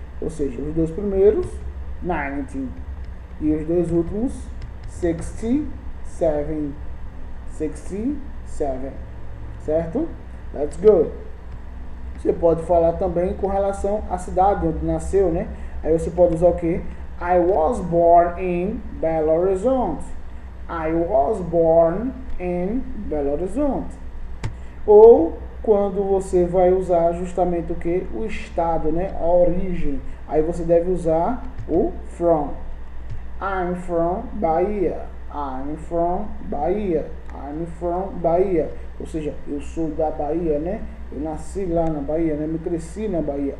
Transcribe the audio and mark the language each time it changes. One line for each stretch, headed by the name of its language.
Portuguese: Ou seja, os dois primeiros, 90. E os dois últimos, 67. 67. Certo?
English: Let's go.
Portuguese: Você pode falar também com relação à cidade onde nasceu, né? Aí você pode usar o quê?
English: I was born in Belo Horizonte. I was born in Belo Horizonte.
Portuguese: Ou quando você vai usar justamente o que? O estado, né? A origem. Aí você deve usar o from.
English: I'm from Bahia. I'm from Bahia. I'm from Bahia.
Portuguese: Ou seja, eu sou da Bahia, né? Eu nasci lá na Bahia, né? Me cresci na Bahia.